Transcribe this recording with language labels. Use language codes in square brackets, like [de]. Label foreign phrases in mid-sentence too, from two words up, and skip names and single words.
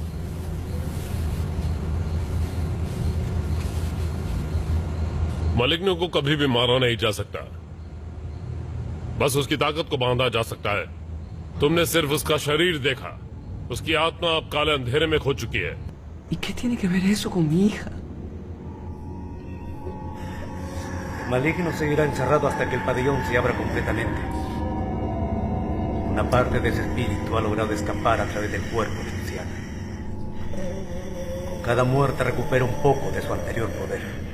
[hi] मलिग्नो को कभी भी मारा नहीं जा सकता, बस उसकी ताकत को बांधा जा सकता है। तुमने सिर्फ उसका शरीर देखा, उसकी आत्मा अब काले अंधेरे में खो चुकी है। [es] ¿Y qué tiene que ver eso con mi hija? El maligno seguirá encerrado hasta que el pabellón se abra completamente. Una parte de ese espíritu ha logrado escapar a través del cuerpo esencial. Con cada muerte recupera un poco de su anterior poder.